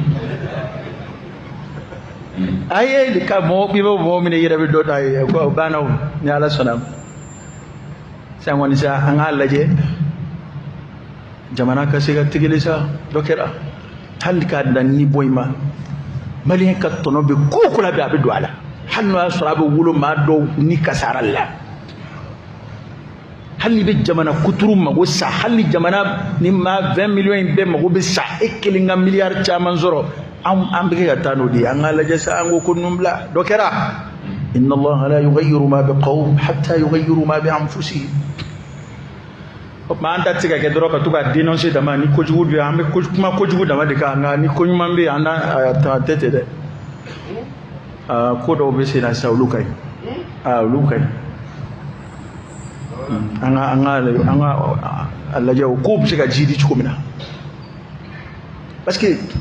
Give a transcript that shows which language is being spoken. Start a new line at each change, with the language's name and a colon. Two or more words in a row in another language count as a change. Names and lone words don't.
Bambara: a ye ka mɔgɔ i bɛ mɔgɔ minɛ i yɛrɛ bɛ dɔ ta ye o banna o ni ala sɔnna sisan kɔni sa an k'a lajɛ jamana ka se ka tigɛli sa dɔ kɛra hali k'a dan ni bɔ i ma maliyɛn ka tɔnɔ bɛ ko o ko la bɛ a bɛ don a la hali n'o y'a sɔrɔ a bɛ wolo maa dɔw ni kasara la hali ni bɛ jamana kuturu mago sa hali ni jamana ni maa 20 millions in bɛɛ mago bɛ sa e kelen ka miliyari caman sɔrɔ an bɛ kɛ ka taa n'o de ye an k'a lajɛ sa an ko ko ninnu bila dɔ kɛra
Arabic: إن الله لا يغير ما بقوم حتى يغيروا ما بأنفسهم
Bambara: o tuma an ta tɛ se ka kɛ dɔrɔn ka to ka dénoncer dama ni kojugu bɛ an bɛ kuma kojugu dama de kan nka ni ko ɲuman bɛ yen an tɛ ten dɛ ko dɔw bɛ sen na sisan olu ka ɲi olu ka ɲi anga Allah jaw ko bi ka jidi ci ko mina
French: parce que